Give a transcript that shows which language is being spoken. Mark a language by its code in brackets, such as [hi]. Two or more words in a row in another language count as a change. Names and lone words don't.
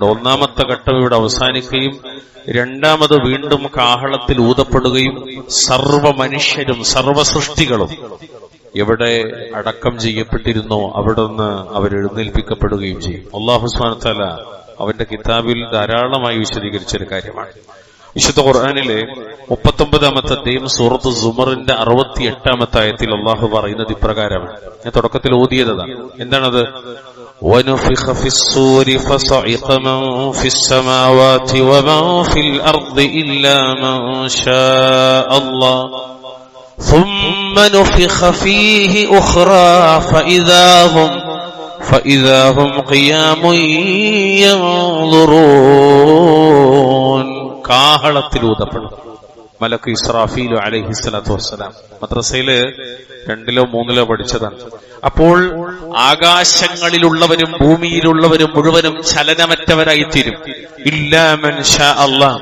[ml] ഒന്നാമത്തെ ഘട്ടം ഇവിടെ അവസാനിക്കുകയും രണ്ടാമത് വീണ്ടും കാഹളത്തിൽ ഊതപ്പെടുകയും സർവ മനുഷ്യരും സർവ സൃഷ്ടികളും എവിടെ അടക്കം ചെയ്യപ്പെട്ടിരുന്നോ അവിടെ നിന്ന് അവരെഴുന്നേൽപ്പിക്കപ്പെടുകയും ചെയ്യും. [ar] الله سبحانه وتعالى [ml] അവന്റെ കിതാബിൽ ധാരാളമായി വിശദീകരിച്ചൊരു കാര്യമാണ്. വിശുദ്ധ ഖുർആനിലെ 39-ാമത്തെ അധ്യായം സൂറത്ത് സുമറിന്റെ 68-ാമത്തെ ആയത്തിൽ അല്ലാഹു പറയുന്നത് ഇപ്രകാരമാണ്. ഞാൻ തുടക്കത്തിൽ ഓതിയതാണ്. എന്താണത്? [ar] وَنُفِخَ فِي الصُّورِ فَصَعِقَ مَن فِي السَّمَاوَاتِ وَمَن فِي الْأَرْضِ إِلَّا مَن شَاءَ اللَّهُ ثُمَّ نُفِخَ فِيهِ أُخْرَى فَإِذَا هُمْ قِيَامٌ يَنظُرُونَ. [ml] കാഹളത്തിൽ ഊതപ്പെടും. മലക്ക് ഇസ്രാഫീൽ [ar] عليه الصلاة والسلام [ml] മദ്രസയില് 2-ലോ 3-ലോ പഠിച്ചതാണ്. അപ്പോൾ ആകാശങ്ങളിലുള്ളവരും ഭൂമിയിലുള്ളവരും മുഴുവനും ചലനമറ്റവരായിത്തീരും. [ar] إلا من شاء الله.